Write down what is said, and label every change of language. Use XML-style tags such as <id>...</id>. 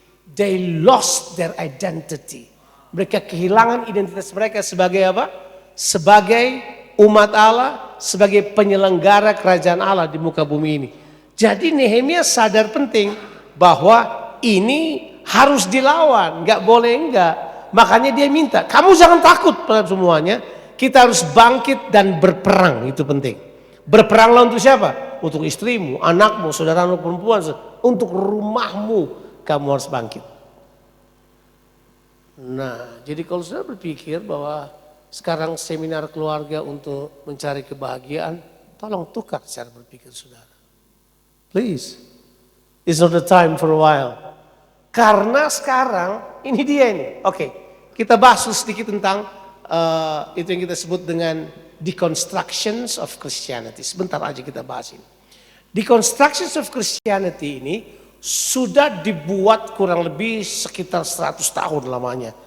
<en>They lost their identity.</en> <id>Mereka kehilangan identitas mereka sebagai apa? Sebagai umat Allah, sebagai penyelenggara kerajaan Allah di muka bumi ini. Jadi Nehemia sadar penting bahwa ini harus dilawan, nggak boleh enggak. Makanya dia minta, kamu jangan takut pada semuanya. Kita harus bangkit dan berperang, itu penting. Berperanglah untuk siapa? Untuk istrimu, anakmu, saudaramu perempuan, untuk rumahmu kamu harus bangkit. Nah, jadi kalau saudara berpikir bahwa sekarang seminar keluarga untuk mencari kebahagiaan, tolong tukar cara berpikir saudara.</id> <en>Please, it's not the time for a while.</en> <id>Karena sekarang ini dia ini. Oke, kita bahas sedikit tentang itu yang kita sebut dengan deconstructions of Christianity. Sebentar aja kita bahas ini. Deconstructions of Christianity ini sudah dibuat kurang lebih sekitar 100 tahun lamanya.</id>